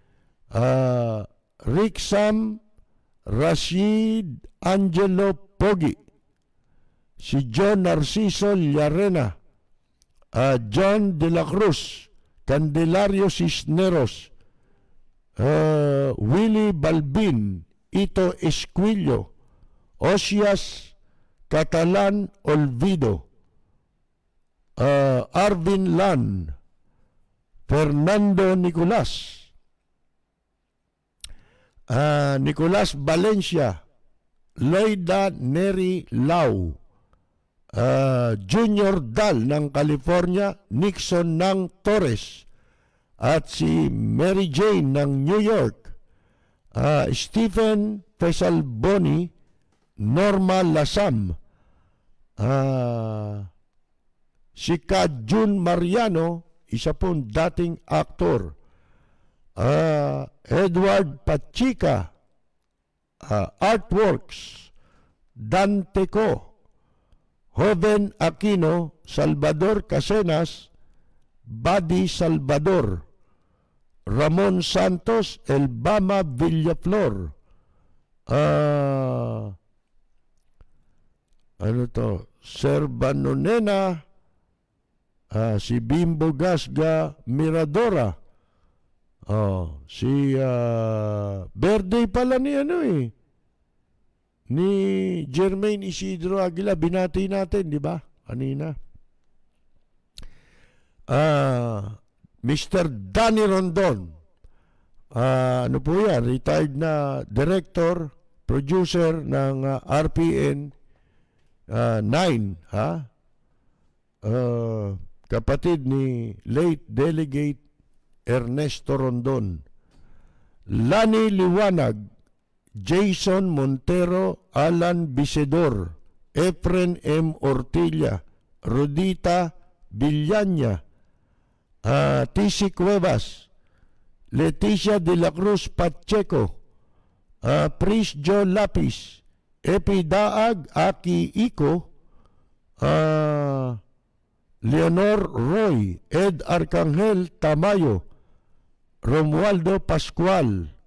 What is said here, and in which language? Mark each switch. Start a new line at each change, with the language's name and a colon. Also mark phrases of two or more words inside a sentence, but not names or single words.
Filipino: Rick Sam, Rashid Angelo Pogi, si John Narciso Llarena, John De La Cruz, Candelario Cisneros, Willie Balbin, Ito Esquillo, Osias Catalan Olvido, Arvin Lan, Fernando Nicolas, Nicolas Valencia, Loida Neri Lau, Junior Dal ng California, Nixon ng Torres, at si Mary Jane ng New York, Stephen Pesalboni, Norma Lasam, si Kajun Mariano, isa pong dating aktor, Edward Pachica, Artworks, Dante Co, Joven Aquino, Salvador Casenas, Buddy Salvador, Ramon Santos, Elbama Villaflor, Serbanonena, si Bimbo Gasga Miradora, si birthday pala ni ni Jermaine Isidro Aguila, binati natin, di ba? Kanina. Mr. Danny Rondon, ano po yan, retired na director, producer ng RPN 9, kapatid ni late Delegate Ernesto Rondon. Lani Liwanag, Jason Montero, Alan Bisedor, Efren M. Ortilla, Rodita Villania, TC Cuevas, Leticia de la Cruz Pacheco, Pris Jo Lapis, Epi Daag, Aki Iko, Leonor Roy, Ed Arcangel Tamayo, Romualdo Pascual,